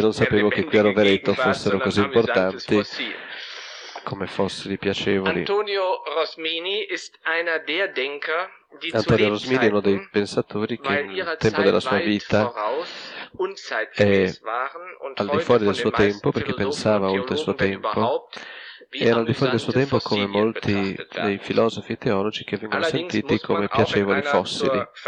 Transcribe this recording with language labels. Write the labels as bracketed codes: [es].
[it] Non sapevo che qui a Rovereto fossero così importanti come fossili piacevoli. [de] Antonio Rosmini ist einer der Denker, [it] Antonio Rosmini è uno dei pensatori che nel tempo della sua vita è al di fuori del suo tempo, perché pensava oltre il suo tempo, e era al di fuori del suo tempo come molti dei filosofi e teologi che vengono sentiti come piacevoli fossili.